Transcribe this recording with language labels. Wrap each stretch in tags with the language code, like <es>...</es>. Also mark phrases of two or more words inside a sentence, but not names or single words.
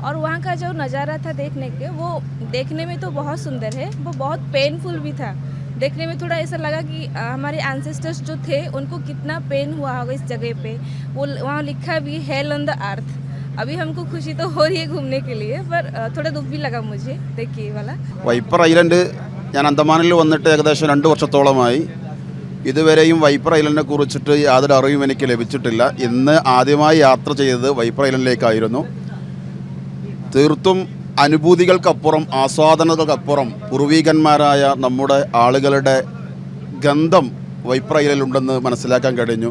<hi>और वहाँ का जो नज़ारा था देखने के, वो देखने में तो बहुत सुंदर है, वो बहुत पेनफुल भी था। देखने में थोड़ा ऐसा लगा कि हमारे एंसेस्टर्स जो थे उनको कितना पेन हुआ होगा इस जगह पे। वो वहाँ लिखा भी</hi> <en>hell on the earth.</en> <hi>अभी हमको खुशी तो हो रही है घूमने के लिए, पर थोड़ा दुख भी लगा मुझे देख के वाला।</hi> <ml>വൈപ്പർ ഐലൻഡ് ഞാൻ അന്തമാനിൽ വന്നിട്ട് ഏകദേശം 2 വർഷത്തോളമായി. ഇതുവരെയും വൈപ്പർ ഐലൻഡിനെ കുറിച്ചിട്ട് യാതൊരു അറിവും എനിക്ക് ലഭിച്ചിട്ടില്ല. ഇന്ന് ആദ്യമായി യാത്ര ചെയ്തത് വൈപ്പർ ഐലൻഡിലേക്കായിരുന്നു. തീർത്തും അനുഭൂതികൾക്കപ്പുറം ആസ്വാദനകൾക്കപ്പുറം പൂർവീകന്മാരായ നമ്മുടെ ആളുകളുടെ ഗന്ധം വൈപ്പർ ഐലൻഡിലുണ്ടെന്ന് മനസ്സിലാക്കാൻ കഴിഞ്ഞു.</ml>